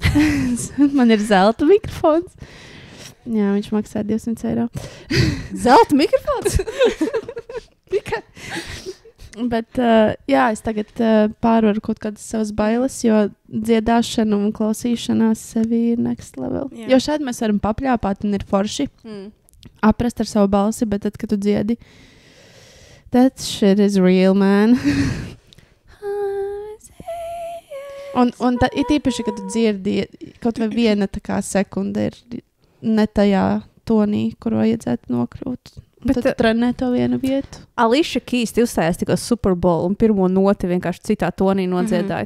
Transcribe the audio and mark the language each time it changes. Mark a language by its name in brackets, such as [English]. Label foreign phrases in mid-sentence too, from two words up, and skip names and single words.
[Latvian] Man ir zelta mikrofons. Jā, viņš maksā 200 eiro. Zelta mikrofons? Bet, jā, es tagad pārvaru kaut kādas savas bailes, jo dziedāšana un klausīšanās sevi ir [English] next level. [Latvian] Jā. Jo šādi mēs varam papļāpāt un ir forši aprast ar savu balsi, bet tad, kad tu dziedi, [English] that shit is real, man. [Latvian] un ir īpaši, kad tu dzirdi, kaut vai viena tā kā sekunde ir ne tajā tonī, kur vajadzētu nokļūt. Bet tad trenē to vienu vietu. Alicia Keys uzstājās tikko Super Bowl un pirmo noti vienkārši citā tonī nodziedāja.